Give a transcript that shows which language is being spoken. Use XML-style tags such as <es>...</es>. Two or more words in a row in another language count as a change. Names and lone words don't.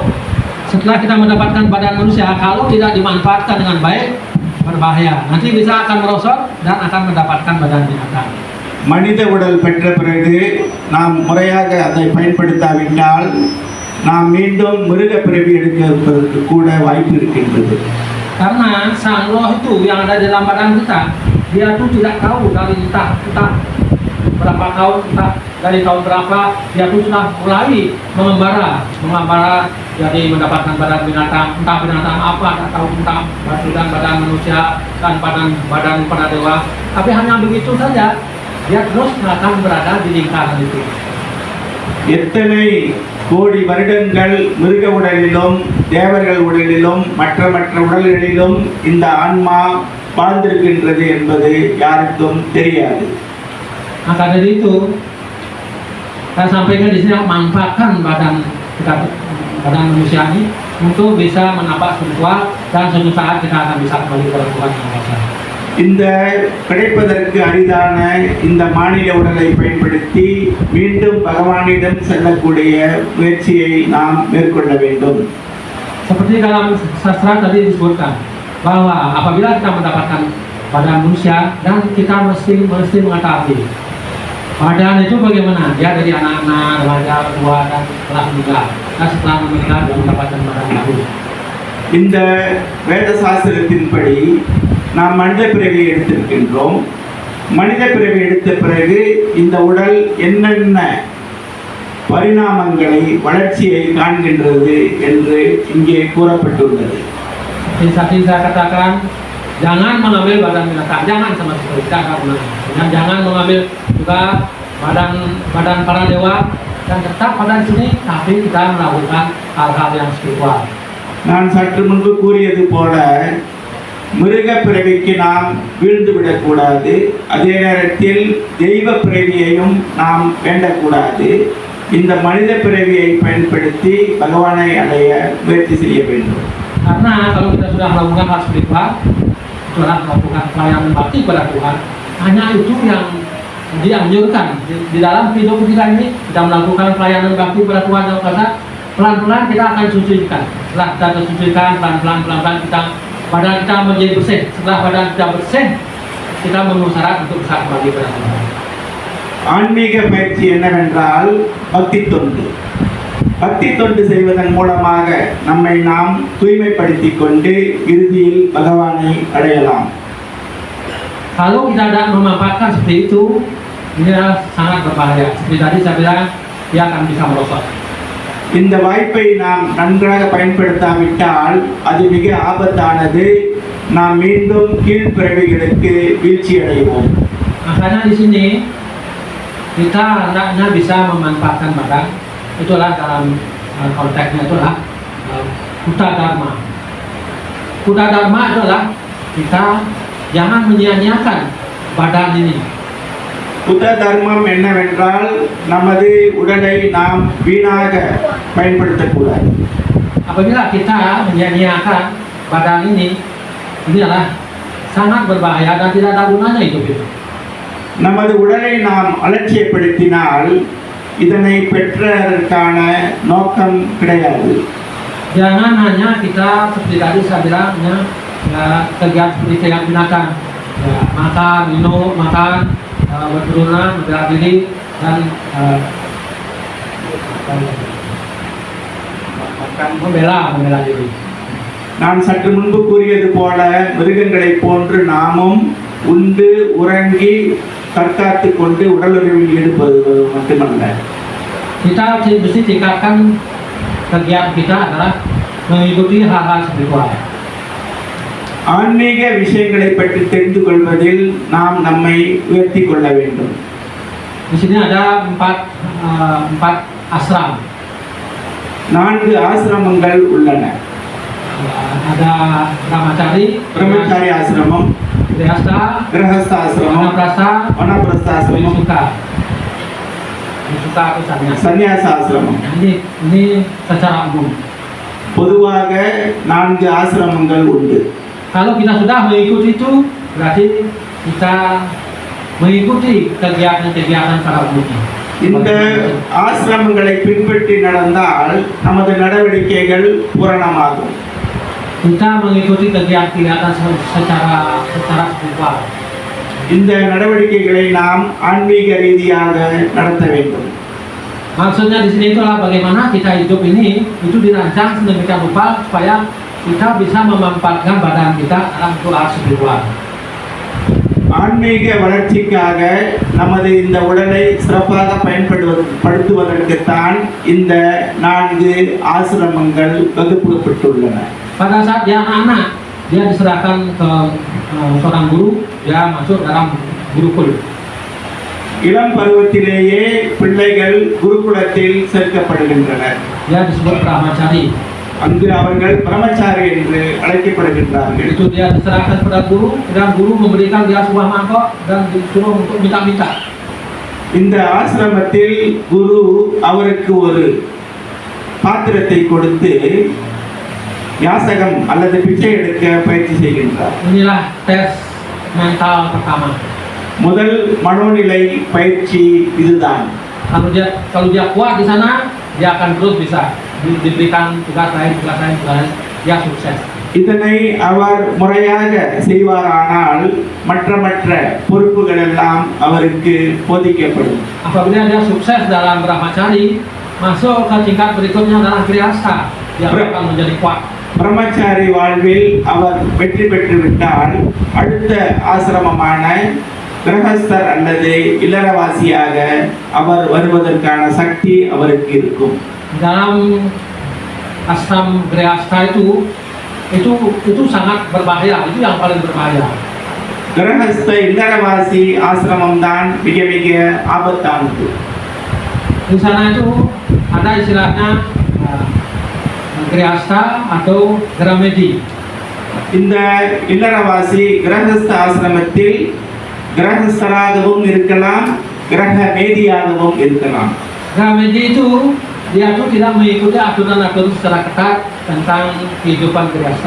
<id>Setelah kita mendapatkan badan manusia, kalau tidak dimanfaatkan dengan baik, berbahaya. Nanti bisa akan merosot dan akan mendapatkan badan binatang.</id> <ta>மனித உடல் பெற்ற பிறகு நாம் முறையாக அதை பயன்படுத்தாவிட்டால் நாம் மீண்டும் மிருக பிறவி எடுப்பதற்கு கூட வாய்ப்பு இருக்கின்றது.</ta> <id>Karena sang roh itu yang ada dalam badan kita, dia tuh tidak tahu dari entah berapa tahun, entah dari tahun berapa, dia tuh sudah mulai mengembara, jadi mendapatkan badan binatang, entah binatang apa, tak tahu tentang badan manusia dan badan para dewa. Tapi hanya begitu saja, dia terus akan berada di lingkaran itu.</id> <ta>எத்தனை கோடி வருடங்கள் மிருக உடலிலும் தேவர்கள் உடலிலும் மற்ற உடல்களிலும் இந்த ஆன்மா வாழ்ந்திருக்கின்றது என்பது யாருக்கும் தெரியாது.</ta> <id>Maka dari itu, saya sampaikan di sini manfaatkan badan kita, badan manusia ini untuk bisa menapak spiritual dan suatu saat kita akan bisa kembali kepada Tuhan yang Maha Esa.</id> <ta>இந்த கிடைப்பதற்கு அரிதான இந்த மாநில உடலை பயன்படுத்தி மீண்டும் பகவானிடம் செல்லக்கூடிய முயற்சியை நாம் மேற்கொள்ள வேண்டும்.</ta> <id>Seperti dalam sastra tadi disebutkan bahwa apabila kita mendapatkan badan manusia dan kita mesti mengetahui badan itu bagaimana, dia dari anak-anak, remaja, tua dan telah meninggal. Dan setelah meninggal dia mendapatkan badan baru.</id> <ta>இந்த வேத சாஸ்திரத்தின்படி நாம் மனித பிறவி எடுத்திருக்கின்றோம். மனித பிறவி எடுத்த பிறகு இந்த உடல் என்னென்ன பரிணாமங்களை வளர்ச்சியை காண்கின்றது என்று இங்கே கூறப்பட்டுள்ளது.</ta> <id>Seperti saya katakan, jangan mengambil badan binatang, jangan sama sekali, dan jangan mengambil juga badan para dewa, dan tetap pada sini, tapi kita melakukan hal-hal yang spiritual.</id> <ta>நான் சற்று முன்பு கூறியது போல மிருக பிறவிக்கு நாம் வீழ்ந்து விடக்கூடாது, அதே நேரத்தில் தெய்வ பிறவியையும் நாம் வேண்டக்கூடாது. இந்த மனித பிறவியை பயன்படுத்தி பகவானை அடைய முயற்சி செய்ய வேண்டும்.</ta> <id>Karena kalau kita sudah melakukan hal spiritual, itulah melakukan pelayanan bakti kepada Tuhan, hanya itu yang dianjurkan di dalam hidup kita ini. Kita melakukan pelayanan bakti kepada Tuhan yang Maha Esa, pelan-pelan kita akan sucikan. Setelah kita tersucikan, pelan-pelan kita badan kita menjadi bersih. Setelah badan kita bersih, kita memenuhi syarat untuk bisa kembali kepada Tuhan.</id> <ta>ஆன்மீக பயிற்சி என்னவென்றால் பக்தி தொண்டு. பக்தி தொண்டு செய்வதன் மூலமாக நம்மை நாம் தூய்மைப்படுத்திக் கொண்டு இறுதியில் பகவானை அடையலாம்.</ta> <id>Kalau kita tidak memanfaatkan seperti itu, ini sangat berbahaya. Seperti tadi saya bilang, dia akan bisa merosot.</id> <ta>இந்த வாய்ப்பை நாம் நன்றாக பயன்படுத்தாவிட்டால் அது மிக ஆபத்தானது. நாம் மீண்டும் கீழ்பிறவிகளுக்கு வீழ்ச்சி அடைவோம்.</ta> <id>Makanya di sini kita hendaknya bisa memanfaatkan badan. Itulah dalam konteksnya itulah Kuta Dharma. Kuta Dharma adalah kita jangan menyia-nyiakan badan ini.</id> <ta>புத்த தர்மம் என்னவென்றால் நமது உடலை நாம் வீணாக பயன்படுத்தக்கூடாது.</ta> <id>Apabila kita menyia-nyiakan badan ini adalah sangat berbahaya dan tidak ada gunanya hidup itu.</id> <ta>நமது உடலை நாம் அலட்சியப்படுத்தினால் இதனை பெற்றதற்கான நோக்கம் கிடையாது.</ta> <id>Jangan hanya kita seperti tadi saya bilangnya kegiatan seperti kegiatan binatang, ya, makan, minum, berberunan, membela diri dan membela diri.</id> <ta>நான் சற்று முன்பு கூறியது போல மிருகங்களைப் போன்று நாமும் உண்டு உறங்கி தற்காத்து கொண்டு உடலுறவில் ஈடுபடுவது மட்டுமல்ல.</ta> <id>Kita mesti tingkatkan kegiatan kita adalah mengikuti hal-hal spiritual.</id> <ta>ஆன்மீக விஷயங்களை பற்றி தெரிந்து கொள்வதில் நாம் நம்மை உயர்த்தி கொள்ள வேண்டும்.</ta> <id>Di sini ada empat asram.</id> <ta>4 ஆசிரமங்கள் உள்ளன.</ta> <id>Ada Brahmachari,</id> <ta>பிரம்மச்சாரி ஆசிரமம்,</ta> <id>Grihastha,</id> <ta>கிரகஸ்த ஆசிரமம்,</ta> <id>Vanaprastha,</id> <ta>வனப்பிரஸ்த ஆசிரமம்,</ta> <id>Visuka. Visuka itu sannyas.</id> <ta>சந்நியாச ஆசிரமம்.</ta> <id>Ini secara umum.</id> <ta>பொதுவாக 4 ஆசிரமங்கள் உண்டு.</ta> <id>Kalau kita sudah mengikuti itu, berarti kita mengikuti kegiatan-kegiatan para umumnya.</id> <ta>இந்த ஆசிரமங்களை பின்பற்றி நடந்தால் நமது நடவடிக்கைகள் பூரணமாகும்.</ta> <id>Kita mengikuti kegiatan-kegiatan secara spiritual.</id> <ta>இந்த நடவடிக்கைகளை நாம் ஆன்மீக ரீதியாக நடத்த வேண்டும்.</ta> <id>Maksudnya di sini itulah bagaimana kita hidup ini itu dirancang sedemikian rupa supaya kita bisa memanfaatkan badan kita untuk hal spiritual.</id> <ta>ஆன்மீக வளர்ச்சிக்காக நமது இந்த உடலை சிறப்பாக பயன்படுத்துவதற்குத்தான் இந்த 4 ஆசிரமங்கள் வகுக்கப்பட்டுள்ளன.</ta> <id>Pada saat dia anak-anak, dia diserahkan ke seorang guru, dia masuk dalam gurukul.</id> <ta>இளம் பருவத்திலேயே பிள்ளைகள் குருகுலத்தில் சேர்க்கப்படுகின்றனர்.</ta> <id>Dia disebut Brahmachari.</id> <ta>அங்கு அவர்கள் பிரம்மச்சாரி என்று அழைக்கப்படுகின்றார்கள்.</ta> <id>Itu dia diserahkan pada guru dan guru memberikan dia sebuah mangkok dan disuruh untuk minta-minta.</id> <ta>இந்த ஆசிரமத்தில் குரு அவருக்கு ஒரு பாத்திரத்தை கொடுத்து யாசகம் அல்லது பிச்சை எடுக்க பயிற்சி செய்கின்றார்.</ta> <id>Inilah tes mental pertama.</id> <ta>முதல் மனோநிலை பயிற்சி இதுதான்.</ta> <id>Kalau dia kuat di sana, dia akan terus bisa diberikan tugas lain, dia sukses.</id> <ta>இதனை அவர் முறையாக செய்வாரானால் மற்ற பொறுப்புகள் எல்லாம் அவருக்கு போதிக்கப்படும்.</ta> <id>Apabila dia sukses dalam Brahmachari, masuk ke tingkat berikutnya dalam Grihastha, dia akan menjadi kuat.</id> <ta>பிரம்மச்சாரி வாழ்வில் அவர் வெற்றி பெற்று விட்டால் அடுத்த ஆசிரமமான கிரகஸ்தர் அல்லது இல்லறவாசியாக அவர் வருவதற்கான சக்தி அவருக்கு இருக்கும்.</ta> <id>Dalam ashram Grihastha itu sangat berbahaya, itu yang paling berbahaya.</id> <ta>கிரகஸ்த இல்லறவாசி ஆசிரமம் தான் மிக ஆபத்தானது.</ta> <id>Di sana itu ada istilahnya Grihastha atau Gramedi.</id> <ta>இந்த இல்லறவாசி கிரகஸ்த ஆசிரமத்தில் கிரகஸ்தராகவும் இருக்கலாம், கிரக மேதியாகவும் இருக்கலாம்.</ta> <id>Gramedi itu dia tuh tidak mengikuti aturan-aturan secara ketat tentang kehidupan Grihastha.</id>